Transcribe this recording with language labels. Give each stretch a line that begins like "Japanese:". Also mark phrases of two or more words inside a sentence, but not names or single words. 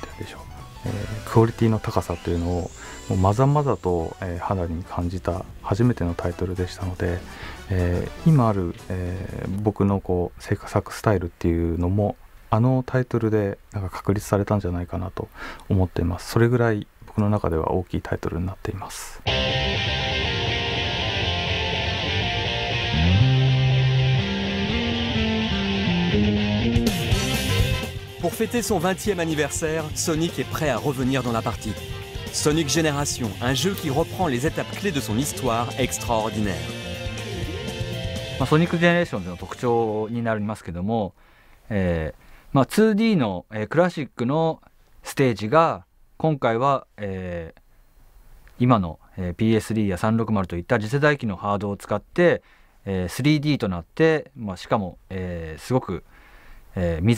Japanese: 言うんでしょう、クオリティの高さというのをもうまざまざと、肌に感じた初めてのタイトルでしたので、今ある、僕のこう制作スタイルっていうのもあのタイトルで確立されたんじゃないかなと思っています。それぐらい僕の中では大きいタイトルになっています。
French: Pour fêter son 20e anniversaire, Sonic est prêt à revenir dans la partie. Sonic Génération, un jeu qui reprend les étapes clés de son histoire extraordinaire.
Japanese: ソニックジェネレーションの特徴になりますけども、2D の、クラシックのステージが今回は、今の、PS3 や360といった次世代機のハードを使って、3D となって、しかも、すごく密